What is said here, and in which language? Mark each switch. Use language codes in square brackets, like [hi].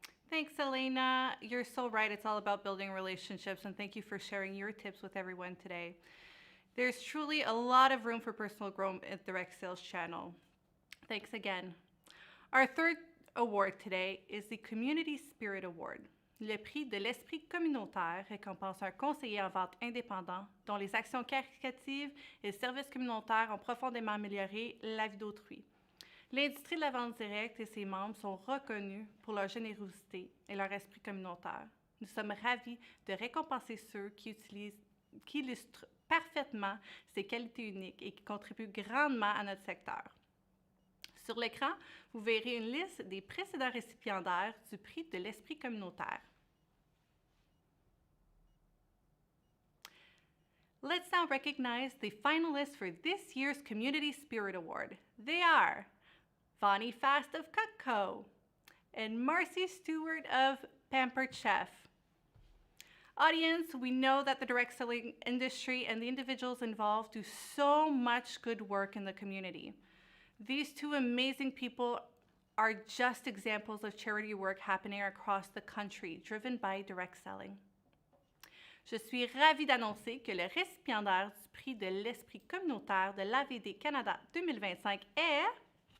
[en] Thanks, Elena. You're so right. It's all about building relationships, and thank you for sharing your tips with everyone today. There's truly a lot of room for personal growth at the Direct Sales channel. Thanks again. Our third award today is the Community Spirit Award. [fr] Le prix de l'esprit communautaire récompense un conseiller en vente indépendant dont les actions caritatives et le service communautaire ont profondément amélioré la vie d'autrui. L'industrie de la vente directe et ses membres sont reconnus pour leur générosité et leur esprit communautaire. Nous sommes ravis de récompenser ceux qui illustrent parfaitement ces qualités uniques et qui contribuent grandement à notre secteur. Sur l'écran, vous verrez une liste des précédents récipiendaires du prix de l'esprit communautaire. [en] Let's now recognize the finalists for this year's Community Spirit Award. They are Vonnie Fast of Cutco and Marcy Stewart of Pampered Chef. Audience, we know that the direct selling industry and the individuals involved do so much good work in the community. These two amazing people are just examples of charity work happening across the country, driven by direct selling. [fr] Je suis ravie d'annoncer que le récipiendaire du prix de l'esprit communautaire de l'AVD Canada 2025 est...